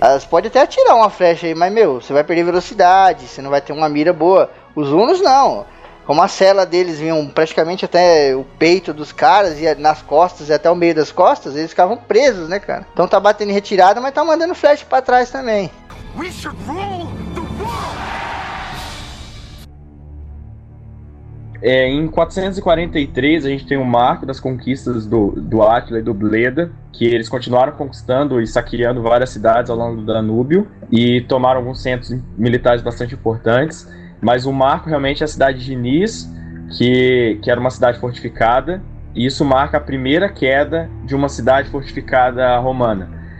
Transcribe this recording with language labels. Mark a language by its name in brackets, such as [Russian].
[Portuguese] Você pode até atirar uma flecha aí, mas, meu, você vai perder velocidade, você não vai ter uma mira boa. Os hunos, não. Como a sela deles vinha praticamente até o peito dos caras e nas costas e até o meio das costas, eles ficavam presos, né, cara? Então tá batendo em retirada, mas tá mandando flash pra trás também. [English] We should rule the world! [Portuguese] É, em 443, a gente tem um marco das conquistas do Átila e do Bleda, que eles continuaram conquistando e saqueando várias cidades ao longo do Danúbio e tomaram alguns centros militares bastante importantes. Mas o marco realmente é a cidade de Nis, que era uma cidade fortificada, e isso marca a primeira queda de uma cidade fortificada romana.